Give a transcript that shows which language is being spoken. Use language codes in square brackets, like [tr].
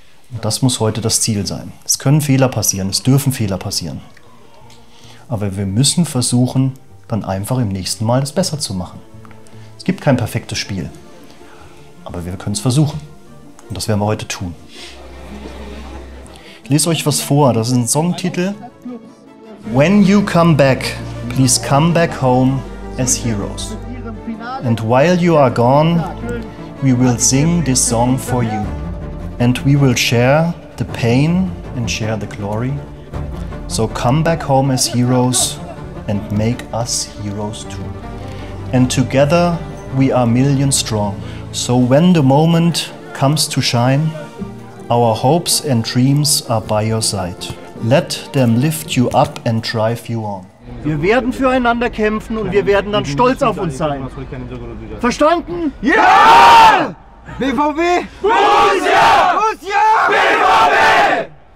[de] Und das muss heute das Ziel sein. Es können Fehler passieren, es dürfen Fehler passieren. Aber wir müssen versuchen, dann einfach im nächsten Mal das besser zu machen. Es gibt kein perfektes Spiel, aber wir können es versuchen. Und das werden wir heute tun. Ich lese euch was vor, das ist ein Songtitel. [en] When you come back, please come back home as heroes. And while you are gone, we will sing this song for you. And we will share the pain and share the glory. So come back home as heroes and make us heroes too. And together we are millions strong. So when the moment comes to shine, our hopes and dreams are by your side. Let them lift you up and drive you on. [de] Wir werden füreinander kämpfen und wir werden dann stolz auf uns sein. Verstanden? Ja! BVB! Borussia! Borussia! BVB!